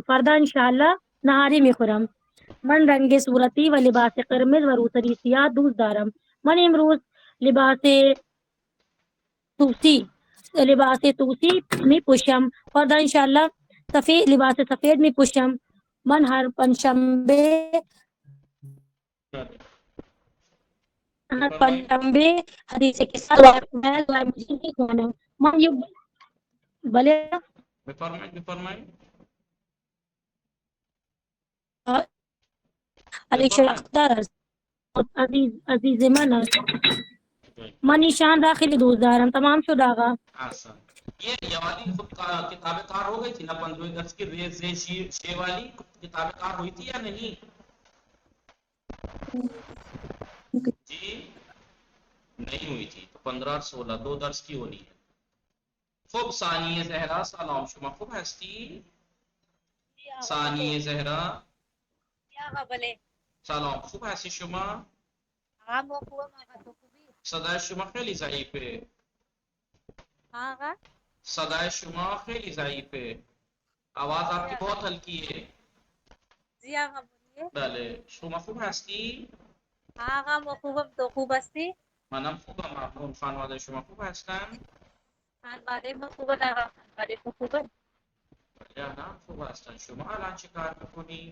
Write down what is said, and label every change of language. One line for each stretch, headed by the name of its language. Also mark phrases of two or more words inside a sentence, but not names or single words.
Persian: فردا انشاءالله نهاری میخورم. من رنگ صورتی و لباس قرمز و روسری سیاه دوست دارم. من امروز لباس توسی میپوشم. فردا انشاءالله لباس سفید میپوشم. من هر پنجشنبه حدیث
Urdu: کے ساتھ میں دعائیں
Persian: مجید خوانم. من یہ بلے بفرمایید. علی شیخ اختر است. عزیز من است. من ایشان را خیلی دوست دارم. تمام شد آقا. احسن.
Urdu: یہ والی خود کتاب کار ہو گئی تھی نا 15ویں درس کی ریز شے والی کتاب کار ہوئی تھی یا نہیں؟ جی نہیں ہوئی تھی. تو 15 اور 16 2 درس کی ہونی ہے.
Persian: خوب ثانی زہرا سلام شما خوب هستی؟ ثانی زهرا سلام خوب هستی شما؟ صدای شما خیلی ضعیفه. صدای شما خیلی ضعیفه.
Urdu: آواز آپ کی بہت ہلکی ہے.
Persian: بله شما خوب هستی؟ آقا خوبم. تو خوب هستی؟ منم خوبم ممنون. خانواده شما خوب هستن؟ خانواده من خوبن آقا. خانواده تو خوبن؟ نه خوب هستن. شما الان چه کار میکنی؟